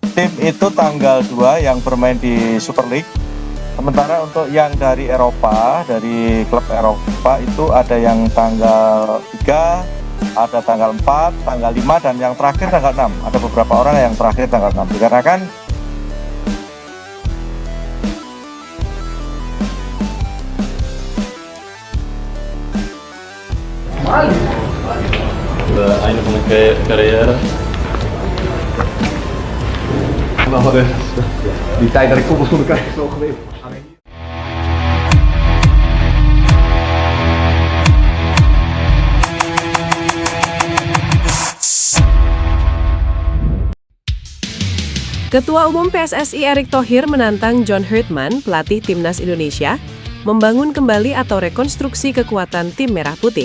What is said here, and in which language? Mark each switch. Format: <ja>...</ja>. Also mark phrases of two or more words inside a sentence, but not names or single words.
<id>tim itu tanggal 2 yang bermain di Super League. Sementara untuk yang dari Eropa, dari klub Eropa itu ada yang tanggal 3, ada tanggal 4, tanggal 5, dan yang terakhir tanggal 6. Ada beberapa orang yang terakhir tanggal 6. Dikarenakan</id> <nl>einde van een carrière. Die tijd dat ik koppelschoenen krijg is wel geweest.</nl> <id>Ketua Umum PSSI Erick Thohir menantang John Herdman, pelatih Timnas Indonesia, membangun kembali atau rekonstruksi kekuatan tim Merah Putih.</id>